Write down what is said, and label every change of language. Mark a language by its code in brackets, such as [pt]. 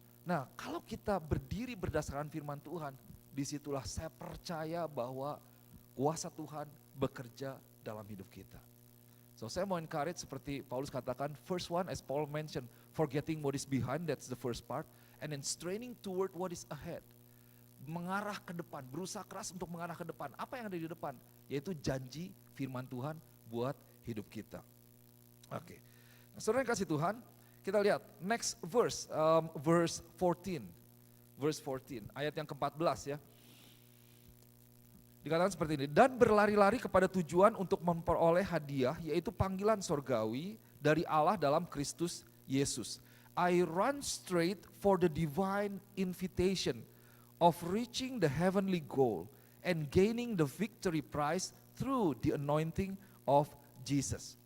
[id] Nah, kalau kita berdiri berdasarkan firman Tuhan, disitulah saya percaya bahwa kuasa Tuhan bekerja dalam hidup kita. [en] So [id] saya mau encourage seperti Paulus katakan, [en] first one as Paul mentioned, forgetting what is behind, that's the first part, and then straining toward what is ahead. [id] Mengarah ke depan, berusaha keras untuk mengarah ke depan. Apa yang ada di depan? Yaitu janji firman Tuhan buat hidup kita. Oke, nah, saudara yang kasih Tuhan, kita lihat [en] next verse, verse 14. Verse 14, [id] ayat yang ke-14 ya. Dikatakan seperti ini, dan berlari-lari kepada tujuan untuk memperoleh hadiah, yaitu panggilan sorgawi dari Allah dalam Kristus Yesus. [en] I run straight for the divine invitation of reaching the heavenly goal and gaining the victory prize through the anointing of Jesus.